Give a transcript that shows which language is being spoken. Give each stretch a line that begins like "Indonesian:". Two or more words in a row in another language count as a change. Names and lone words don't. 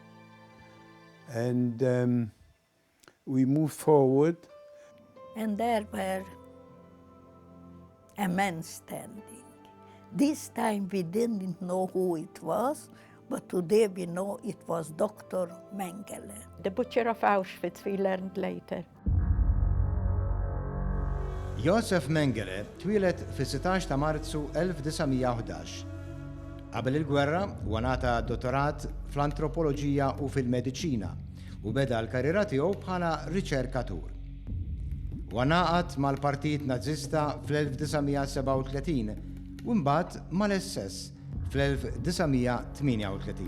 English: And we moved forward. And there were a man standing. This time we didn't know who it was, but today we know it was Dr. Mengele. The butcher of Auschwitz, we learned later.
Maltese: Josef Mengele twilet fis-16 ta' Marzu 1911. Qabel il-gwerra wanata dottorat fl-antropoloġija u fil-mediċina u beda l-karriera tiegħu bħala riċerkatur. Wanaqat mal-Partit Nazzista fl-1937 u mbagħad mal-SS fl-1938.